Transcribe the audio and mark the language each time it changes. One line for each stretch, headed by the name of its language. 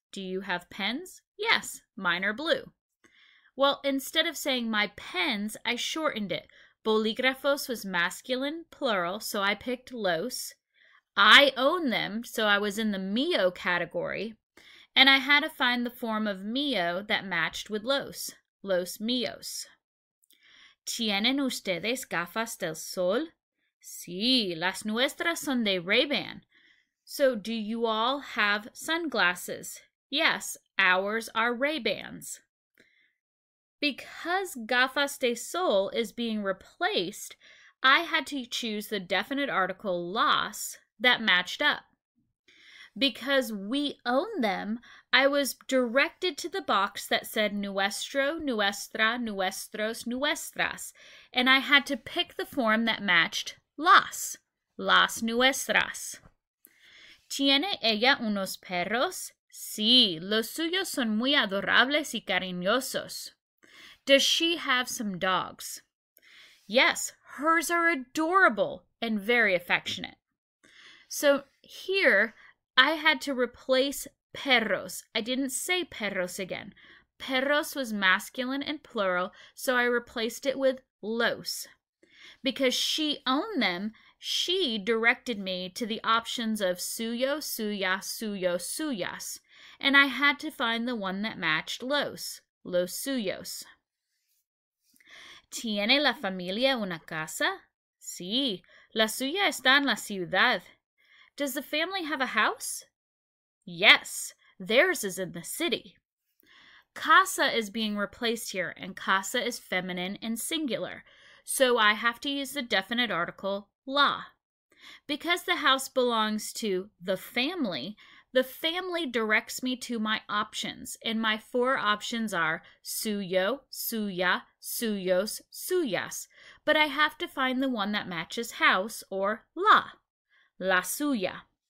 English: Do you have pens? Yes, mine are blue. Well, instead of saying my pens, I shortened it. Bolígrafos was masculine, plural, so I picked los. I own them, so I was in the mío category. And I had to find the form of mío that matched with los.
Spanish: Los míos. ¿Tienen ustedes gafas del sol? Sí, las nuestras son de Ray-Ban.
English: So, do you all have sunglasses? Yes, ours are Ray-Bans. Because gafas de sol is being replaced, I had to choose the definite article las that matched up. Because we own them, I was directed to the box that said nuestro, nuestra, nuestros, nuestras, and I had to pick the form that matched las nuestras.
Spanish: ¿Tiene ella unos perros? Sí, los suyos son muy adorables y cariñosos.
English: Does she have some dogs? Yes, hers are adorable and very affectionate. So here, I had to replace perros. I didn't say perros again. Perros was masculine and plural, so I replaced it with los. Because she owned them, she directed me to the options of suyo, suya, suyo, suyas, and I had to find the one that matched los suyos.
Spanish: ¿Tiene la familia una casa? Sí, la suya está en la ciudad.
English: Does the family have a house? Yes, theirs is in the city. Casa is being replaced here, and casa is feminine and singular, so I have to use the definite article la. Because the house belongs to the family directs me to my options, and my 4 options are suyo, suya, suyos, suyas, but I have to find the one that matches house, or la suya.